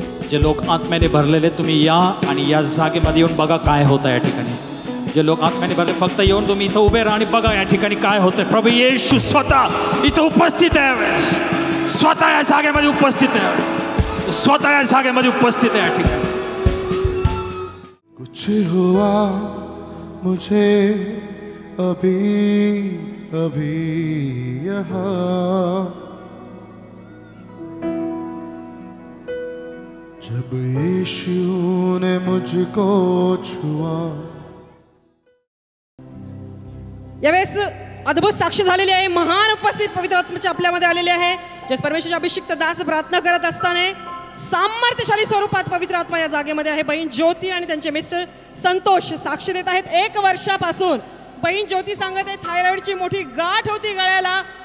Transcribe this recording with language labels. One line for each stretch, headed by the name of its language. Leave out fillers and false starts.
Marathi: जे लोक आत्म्याने भरलेले तुम्ही या आणि या जागेमध्ये येऊन बघा काय होतं या ठिकाणी. जे लोक आत्म्याने भरले फक्त येऊन तुम्ही इथं उभे राहा आणि बघा या ठिकाणी काय होतंय. प्रभू येशू स्वतः इथं उपस्थित आहे, स्वतः या जागेमध्ये उपस्थित आहे, स्वतः या जागेमध्ये उपस्थित आहे या ठिकाणी.
Hindi: कुछ हुआ मुझे अभी अभी यहाँ, जब यीशु ने मुझको छुआ.
Marathi: यावेळेस अद्भुत साक्ष झालेली आहे. महान उपस्थित पवित्र आत्म्याचे आपल्यामध्ये आलेले आहे. ज्या परमेश्वराचे अभिषिक्त दास प्रार्थना करत असताना सामर्थ्यशाली स्वरूपात पवित्र आत्मा या जागेमध्ये आहे. बहीण ज्योती आणि त्यांचे मिस्टर संतोष साक्ष देत आहेत. 1 वर्षापासून बहीण ज्योती सांगत आहे थायरॉइडची मोठी गाठ होती गळ्याला.